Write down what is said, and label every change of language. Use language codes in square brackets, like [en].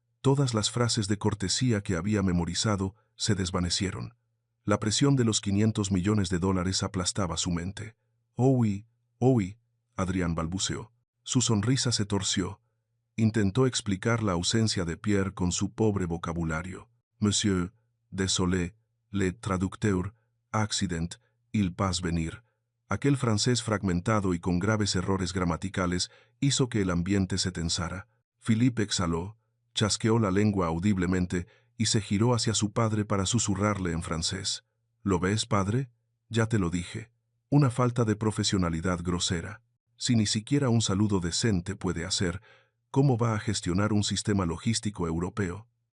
[es] Todas las frases de cortesía que había memorizado se desvanecieron. La presión de los 500 millones de dólares aplastaba su mente. [fr] «Oui, oui», [es] Adrián balbuceó. Su sonrisa se torció. Intentó explicar la ausencia de Pierre con su pobre vocabulario. [fr] «Monsieur, désolé, le traducteur, accident, il passe venir». [es] Aquel francés fragmentado y con graves errores gramaticales hizo que el ambiente se tensara. Philippe exhaló, chasqueó la lengua audiblemente y se giró hacia su padre para susurrarle en francés. «¿Lo ves, padre? Ya te lo dije. Una falta de profesionalidad grosera. Si ni siquiera un saludo decente puede hacer, ¿cómo va a gestionar un sistema logístico europeo?»